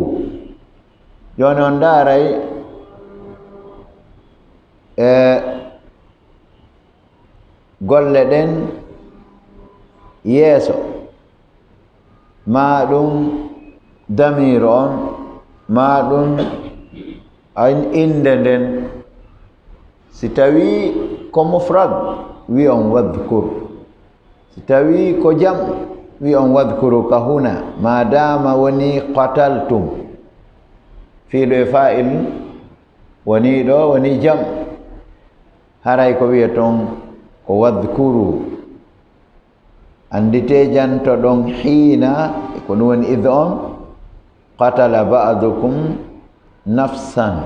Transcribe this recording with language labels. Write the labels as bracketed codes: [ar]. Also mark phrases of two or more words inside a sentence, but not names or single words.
[ff] Joni on ndaaray e golle ɗen yeeso ma ɗum damir on ma ɗum inde nden si tawi ko mufrad wi on wadhkur, si tawi ko jam wi on wadhkuru ka huna ma dama woni qataltum fiiɗo e fa'il woni ɗo woni jam haray ko wiya ton ko wadhkuru andite janto ɗon hiina ko ɗum woni id on [ar] قتل بعضكم نفسا.